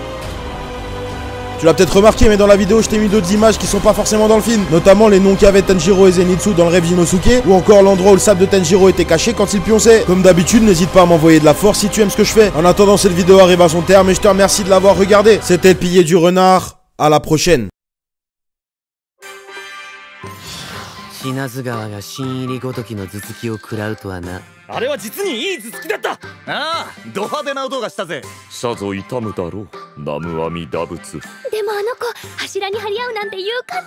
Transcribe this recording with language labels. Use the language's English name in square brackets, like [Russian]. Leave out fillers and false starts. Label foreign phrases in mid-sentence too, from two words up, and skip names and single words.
[French] Tu l'as peut-être remarqué, mais dans la vidéo, je t'ai mis d'autres images qui sont pas forcément dans le film. Notamment les noms qu'avaient Tanjiro et Zenitsu dans le rêve d'Inosuke, ou encore l'endroit où le sable de Tanjiro était caché quand il pionçait. Comme d'habitude, n'hésite pas à m'envoyer de la force si tu aimes ce que je fais. En attendant, cette vidéo arrive à son terme et je te remercie de l'avoir regardé. C'était le pilier du renard. À la prochaine. [Japanese] 死なず川が新入りごときの頭突きを食らうとはな。あれは実にいい頭突きだった。ああ、ド派手な音がしたぜ。さぞ痛むだろう、南無阿弥陀仏。でもあの子柱に張り合うなんて勇敢なのね。